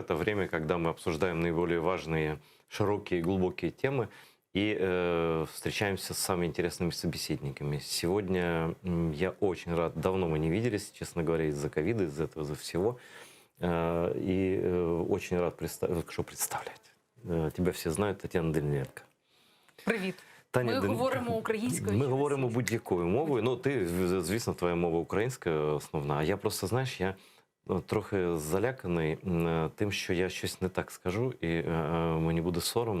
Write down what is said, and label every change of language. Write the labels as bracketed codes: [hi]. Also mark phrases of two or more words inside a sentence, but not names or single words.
[ru] Это время, когда мы обсуждаем наиболее важные, широкие и глубокие темы и встречаемся с самыми интересными собеседниками. Сегодня я очень рад, давно мы не виделись, честно говоря, из-за ковида, из-за этого, из-за всего. Очень рад представлять. [uk] Тебя всі знають, Тетяна Дельненко. Привіт. Таня, Ми говоримо українською. Ми говоримо будь-якою мовою. Ну, ти, звісно, твоя мова українська основна. А я просто, знаєш, я трохи заляканий тим, що я щось не так скажу, і мені буде соромно.